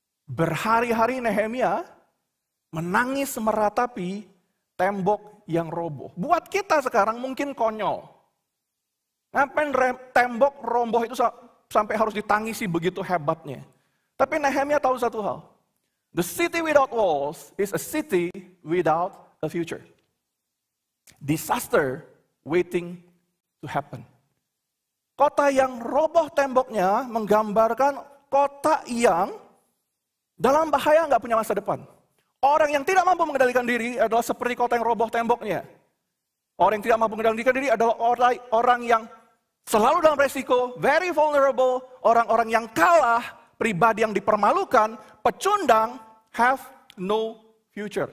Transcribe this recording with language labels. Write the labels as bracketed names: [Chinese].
[Indonesian] Berhari-hari Nehemia menangis meratapi tembok yang roboh. Buat kita sekarang mungkin konyol. Ngapain tembok roboh itu sampai harus ditangisi begitu hebatnya. Tapi Nehemia tahu satu hal. [English] The city without walls is a city without a future. Disaster waiting to happen. [Indonesian] Kota yang roboh temboknya menggambarkan kota yang dalam bahaya nggak punya masa depan. Orang yang tidak mampu mengendalikan diri adalah seperti kota yang roboh temboknya. Orang yang tidak mampu mengendalikan diri adalah orang yang selalu dalam resiko, [English] very vulnerable, [Indonesian] orang-orang yang kalah, pribadi yang dipermalukan, pecundang, [English] have no future.